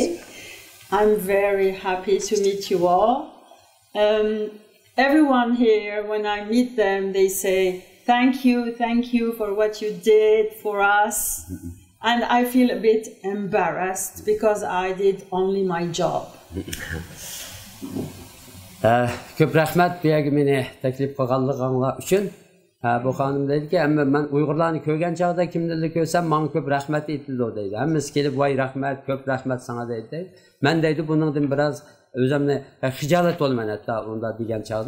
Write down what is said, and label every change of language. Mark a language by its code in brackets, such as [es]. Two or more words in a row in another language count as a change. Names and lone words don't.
[en] I'm very happy to meet you all. Everyone here, when I meet them, they say, thank you for what you did for us. And I feel a bit embarrassed because I did only my job. [uz] Ko'p rahmat bu yerga meni taklif qilganliginglar uchun. Bu xonim deydiki, "Amma men Uyg'urlarni ko'rgan chog'da kimdirni ko'rsam, menga ko'p rahmat aytildi" deydi. Hammasi kelib, "Voy rahmat, ko'p rahmat senga" deydi. Men deydi, buningdan biroz o'zimni xijolat bo'lman hatto unda degan chog'da.